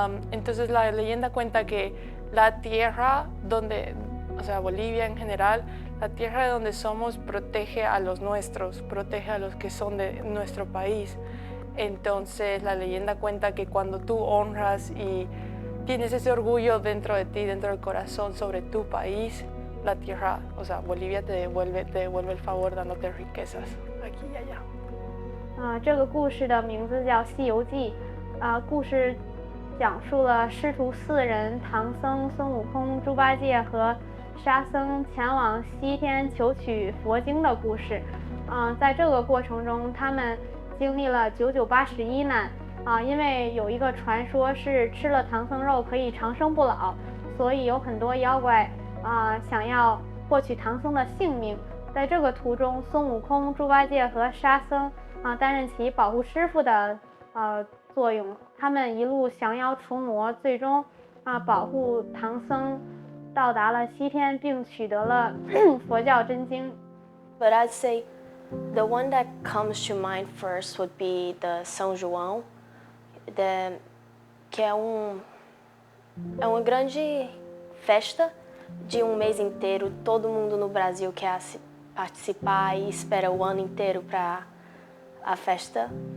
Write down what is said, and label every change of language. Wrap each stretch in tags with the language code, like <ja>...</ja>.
<es>Entonces la leyenda cuenta que la tierra donde, o sea, Bolivia en general, la tierra de donde somos protege a los nuestros, protege a los que son de nuestro país. Entonces la leyenda cuenta que cuando tú honras y tienes ese orgullo dentro de ti, dentro del corazón sobre tu país, la tierra, o sea, Bolivia te devuelve el favor dándote riquezas aquí y allá.</es> <zh>这个故事的名字叫《西游记》，故事讲述了师徒四人唐僧、孙悟空、猪八戒和沙僧前往西天求取佛经的故事。在这个过程中，他们经历了998难。因为有一个传说是吃了唐僧肉可以长生不老，所以有很多妖怪想要获取唐僧的性命。在这个途中，孙悟空、猪八戒和沙僧担任起保护师傅的作用。他们一路降妖除魔，最终保护唐僧到达了西天，并取得了佛教真经。</zh> <en>But I'd say the one that comes to mind first would be the São João,</en> <pt>que é uma grande festa de mês inteiro. Todo mundo no Brasil quer participar e espera o ano inteiro para a festa.</pt>